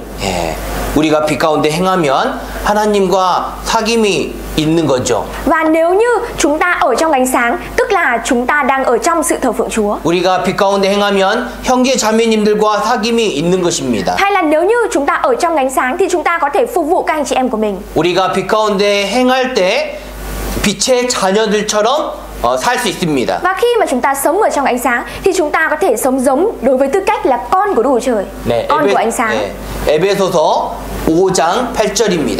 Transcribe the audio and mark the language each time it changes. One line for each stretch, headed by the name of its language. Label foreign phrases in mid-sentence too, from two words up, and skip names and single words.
Korean: 예, 우리가 빛 가운데 행하면 하나님과 사귐이 있는 거죠.
Vietnamese: Và nếu như chúng ta ở trong ánh sáng, tức là chúng ta đang ở trong sự thờ phượng Chúa.
Korean: 우리가 빛 가운데 행하면 형제 자매님들과 사귐이 있는 것입니다.
Vietnamese: Hay là nếu như chúng ta ở trong ánh sáng thì chúng ta có thể phục vụ các anh chị em của mình.
Korean: 우리가 빛 가운데 행할 때 빛의 자녀들처럼 살 수 있습니다.
Vietnamese: Và khi mà chúng ta sống ở trong ánh sáng thì chúng ta có thể sống giống đối với tư cách là con của Đức Chúa Trời,
Korean: 네,
Vietnamese: con của ánh sáng.
Korean: 에베소서 5장 8절입니다.